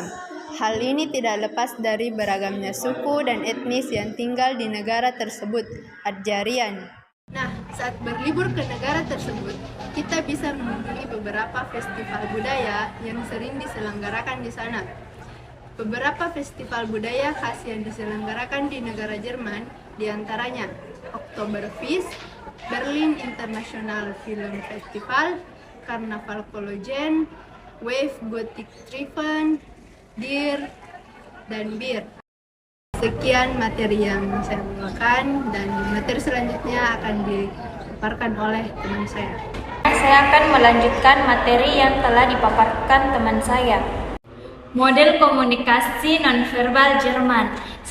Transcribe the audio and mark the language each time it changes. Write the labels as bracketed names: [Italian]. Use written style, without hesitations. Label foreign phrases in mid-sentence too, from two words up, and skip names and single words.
[Indonesian] Hal ini tidak lepas dari beragamnya suku dan etnis yang tinggal di negara tersebut, Adjarian. Nah, saat berlibur ke negara tersebut, kita bisa mengunjungi beberapa festival budaya yang sering diselenggarakan di sana. Beberapa festival budaya khas yang diselenggarakan di negara Jerman, diantaranya Oktoberfest, Berlin International Film Festival, Karnaval Cologne, Wave Gothic Treffen, Dir, dan Bir. Sekian materi yang saya bawakan, dan materi selanjutnya akan dipaparkan oleh teman saya. Saya akan melanjutkan materi yang telah dipaparkan teman saya. Model komunikasi nonverbal Jerman.